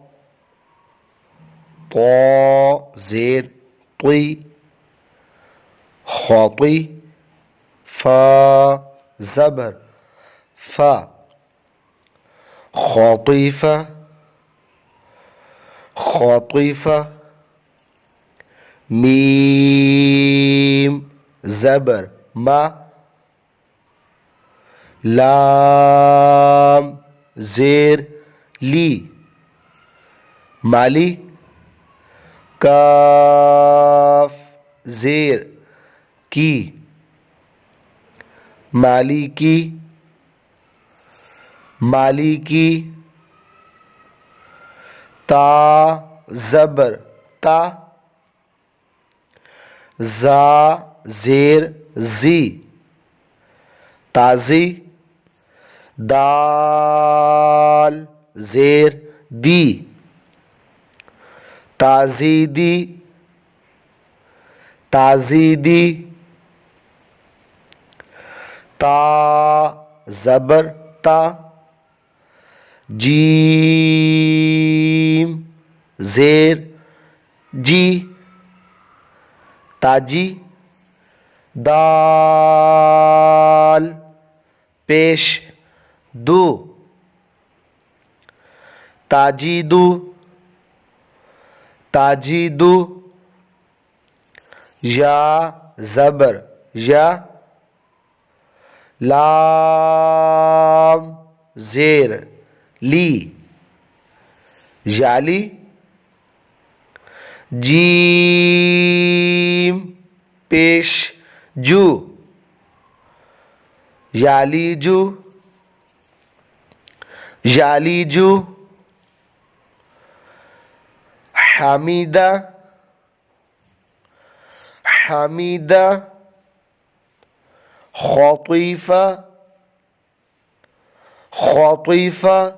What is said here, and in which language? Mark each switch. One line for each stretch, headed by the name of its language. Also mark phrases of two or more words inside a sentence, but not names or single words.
Urdu: طا زير طي خاطي فا زبر فا خاطيفة خاطيفة ميم زبر ما لام زير لي مالي کاف زیر کی مالکی مالکی تا زبر تا جا زیر جی تاجی دال زیر دی تاجیدی تاجیدی تا زبر تا جیم زیر جی تاجی دال پیش دو تاجیدو تاجیدو یا زبر یا لام زیر لی یالی جیم پیش جو یالیجو یالیجو حامدہ حامدہ خاطفہ خاطفہ